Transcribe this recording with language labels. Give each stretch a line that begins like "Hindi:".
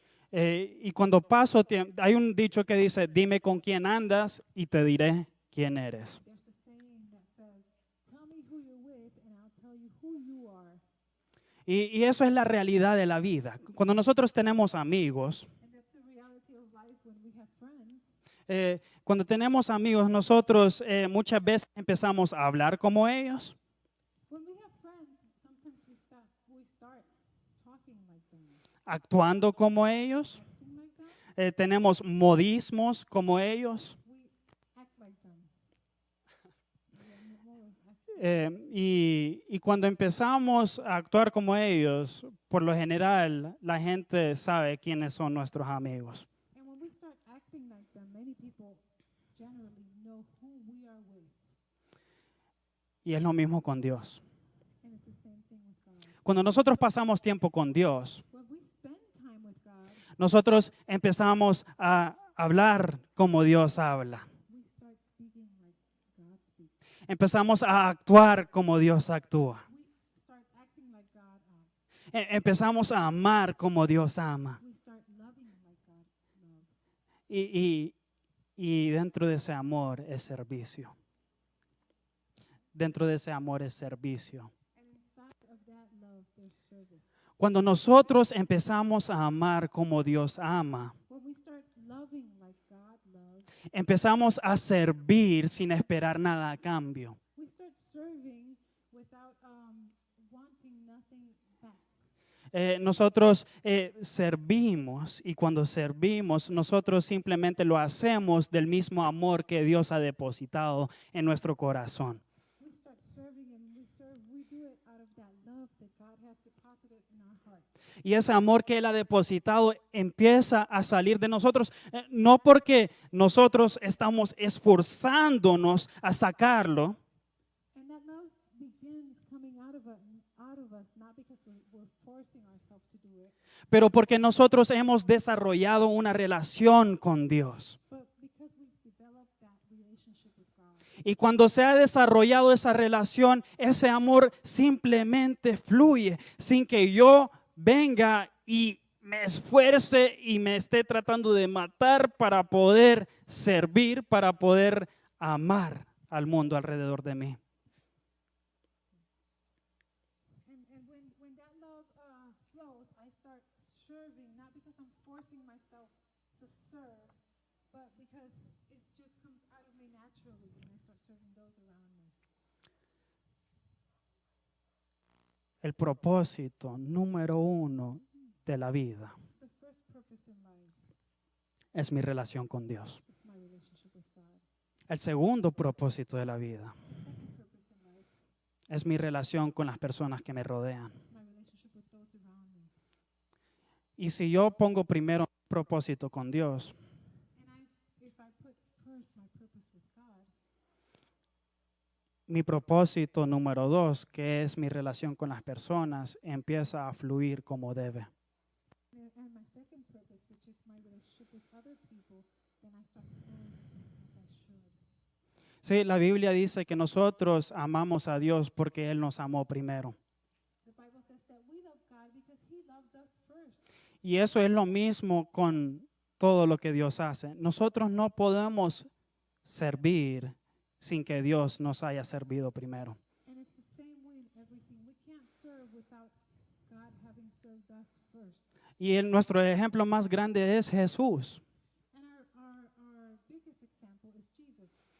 Spanish: Y cuando paso tiempo, hay un dicho que dice, dime con quién andas y te diré quién eres.
English: There's a saying that says, "Tell me who you're with, and I'll tell you who you are."
Spanish: Y eso es la realidad de la vida. Cuando nosotros tenemos amigos,
English: And that's the reality of life when we have friends.
Spanish: cuando tenemos amigos, nosotros muchas veces empezamos a hablar como ellos.
English: When we have friends, sometimes we start talking like them,
Spanish: Actuando como ellos,
English: acting like them.
Spanish: tenemos modismos como ellos,
English: We act like them. Yeah, more of act-
Spanish: y cuando empezamos a actuar como ellos, por lo general la gente sabe quiénes son nuestros amigos.
English: And when we start acting like them, many people generally know who we are with.
Spanish: Y es lo mismo con Dios.
English: And it's the same thing with God.
Spanish: Cuando nosotros pasamos tiempo con Dios,
English: When we spend time with God,
Spanish: nosotros empezamos a hablar como Dios habla.
English: we start speaking like God speaks.
Spanish: Empezamos a actuar como Dios actúa.
English: We start acting like God acts.
Spanish: Empezamos a amar como Dios ama.
English: We start loving like God loves.
Spanish: Y dentro de ese amor es servicio. Dentro de ese amor es servicio.
English: And inside of that love, there's service.
Spanish: Cuando nosotros empezamos a amar como Dios ama,
English: When we start loving like God loves,
Spanish: empezamos a servir sin esperar nada a cambio.
English: we start serving without wanting nothing back.
Spanish: Nosotros servimos y cuando servimos nosotros simplemente lo hacemos del mismo amor que Dios ha depositado en nuestro corazón.
English: We start serving and we do it out of that love that God has deposited in our heart.
Spanish: Y ese amor que Él ha depositado empieza a salir de nosotros, no porque nosotros estamos esforzándonos a sacarlo,
English: And that love begins coming out of us, not because we're forcing ourselves to do it,
Spanish: pero porque nosotros hemos desarrollado una relación con Dios.
English: but because we've developed that relationship with God.
Spanish: Y cuando se ha desarrollado esa relación, ese amor simplemente fluye sin que yo venga y me esfuerce y me esté tratando de matar para poder servir, para poder amar al mundo alrededor de mí.
English: when that love flows, I start serving, not because I'm forcing myself to serve, but because it just comes out of me naturally, and I start serving those around me.
Spanish: El propósito número uno de la vida
English: The first purpose in life
Spanish: es mi relación con Dios.
English: is my relationship with God.
Spanish: El segundo propósito de la vida
English: The second purpose in life
Spanish: es mi relación con las personas que me rodean.
English: is my relationship with those around me.
Spanish: Y si yo pongo primero un propósito con Dios,
English: And if I put first my purpose with God,
Spanish: mi propósito número dos, que es mi relación con las personas, empieza a fluir como debe.
English: and my second purpose, which is my relationship with other people, then I start flowing like I should.
Spanish: Sí, la Biblia dice que nosotros amamos a Dios porque Él nos amó primero.
English: The Bible says that we love God because He loved us first.
Spanish: Y eso es lo mismo con todo lo que Dios hace. Nosotros no podemos servir sin que Dios nos haya servido primero.
English: And it's the same way in everything. We can't serve without God having served us first.
Spanish: Y nuestro ejemplo más grande es Jesús.
English: And our biggest example is Jesus.